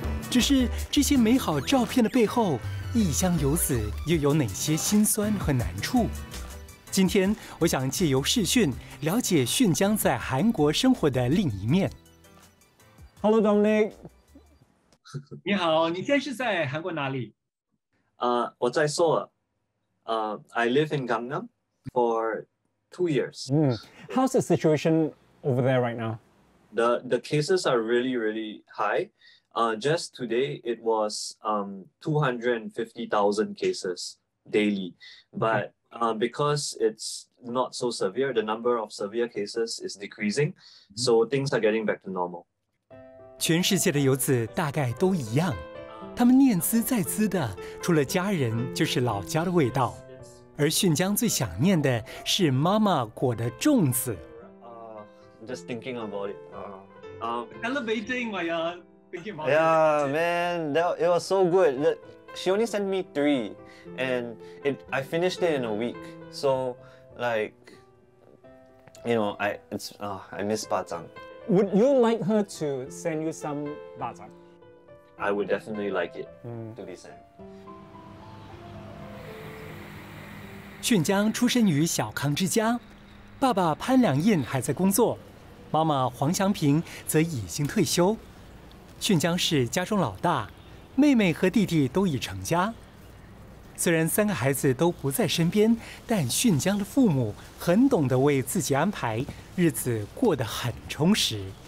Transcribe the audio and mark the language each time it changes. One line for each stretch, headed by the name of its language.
Chinese: 只是这些美好照片的背后，异乡游子又有哪些辛酸和难处？今天，我想借由视讯了解训江在韩国生活的另一面。
English: Hello, Dominic.
Chinese: 你好，你现在是在韩国哪里？我在首尔。
English: I live in Gangnam for 2 years. How's the situation over there right now? The cases are really high. Just today, it was 250,000 cases daily. But because it's not so severe, the number of severe cases is decreasing. So things are getting back to normal.
Chinese: 全世界的游子大概都一样，他们念兹在兹的，除了家人就是老家的味道。而训江最想念的是妈妈裹的粽子。
English: Just thinking about it. Elevating my thinking about Yeah, man, it was so good. She only sent me 3, and I finished it in a week. So, like, you know, I miss bacang. Would you like her to send you some bacang? I would definitely like it to be sent.
Chinese: 训江出生于小康之家，爸爸潘良印还在工作，妈妈黄祥平则已经退休。训江是家中老大，妹妹和弟弟都已成家。虽然3个孩子都不在身边，但训江的父母很懂得为自己安排，日子过得很充实。